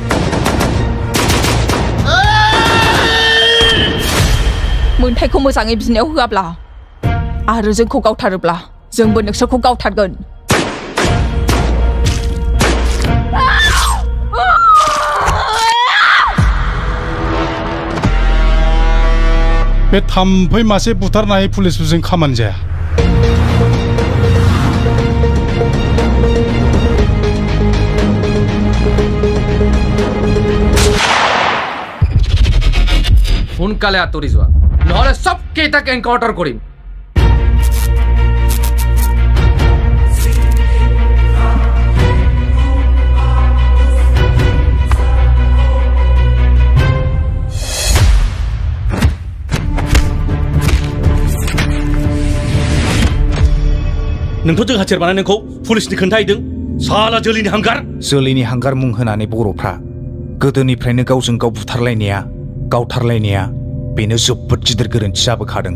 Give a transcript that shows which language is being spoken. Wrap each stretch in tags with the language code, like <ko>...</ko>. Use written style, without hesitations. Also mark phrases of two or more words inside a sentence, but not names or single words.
<brx>मोन्थाइखौ मोजाङै बिनायाव होआब्ला आरो जोंखौ गावथारोब्ला जोंबो नोंसोरखौ गावथारगोन बे थाम्फै मासे बुथारनाय पुलिसफोरजों खामानि जाया</brx> <as>সোনকালে আঁতৰি যোৱা নহলে সব কেইটাক এনকাউন্টাৰ কৰিম</as> <brx>नोंथ' जों हाथियार बानायनायखौ पुलिसनि खोन्थाहैदों साला जोलैनि हांगार मुं होनानै बर'फ्रा गोदोनिफ्रायनो गावजों गाव बुथारलायनाया गावथारलायनाया बेनो जोबोद गिदिर गोरोन्थि जाबोखादों</brx>